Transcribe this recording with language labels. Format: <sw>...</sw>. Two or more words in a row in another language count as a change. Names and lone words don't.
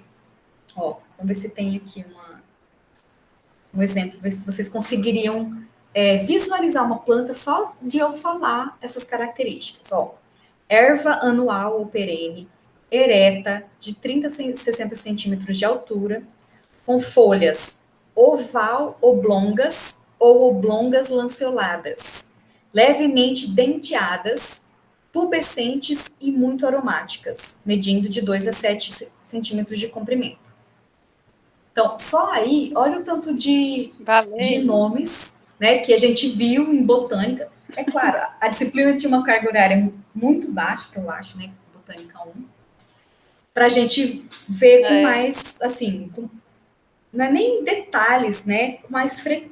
<pt>Ó, vamos ver se tem aqui um exemplo, ver se vocês conseguiriam visualizar uma planta só de eu falar essas características. Ó, erva anual ou perene, ereta, de 30 a 60 centímetros de altura, com folhas oblongas ou oblongas lanceoladas, levemente denteadas, pubescentes e muito aromáticas, medindo de 2 a 7 centímetros de comprimento. Então, só aí, olha o tanto de nomes, né, que a gente viu em botânica. É claro, a disciplina tinha uma carga horária muito baixa, que eu acho, né, Botânica 1, para a gente ver com mais, assim, não é nem detalhes, né, com mais frequência.</pt>